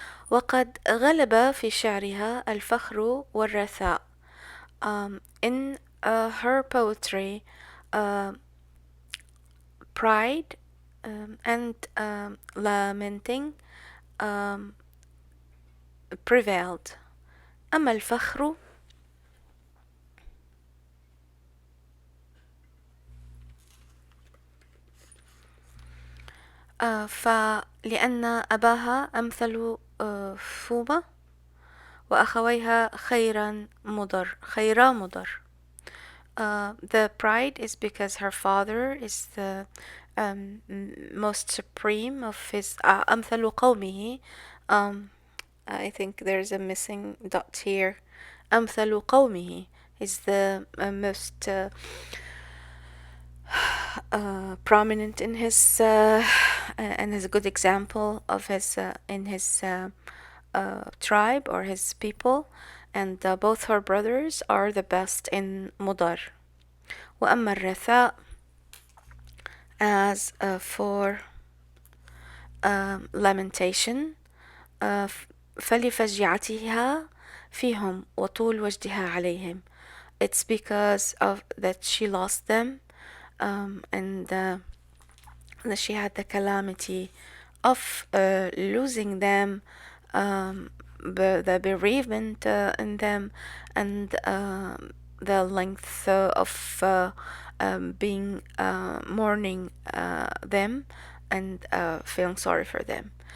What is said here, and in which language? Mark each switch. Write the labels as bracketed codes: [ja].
[ar] وقد غلب في شعرها الفخر والرثاء. [en] In her poetry, pride and lamenting prevailed. [ar] أما الفخر فلأن أباها أمثل فومة وأخويها خيرا مضر. [en] The pride is because her father is the most supreme of his [ar] أمثل قومه. [en] I think there's a missing dot here. [ar] أمثل قومه [en] is the most prominent in his and is a good example of his in his tribe or his people, and both her brothers are the best in مضر. [ar] وأما الرثاء, [en] as for lamentation, [ar] فلفجعتها فيهم وطول وجدها عليهم. [en] It's because of that she lost them, and that she had the calamity of losing them, the bereavement in them, and the length of being mourning them and feeling sorry for them.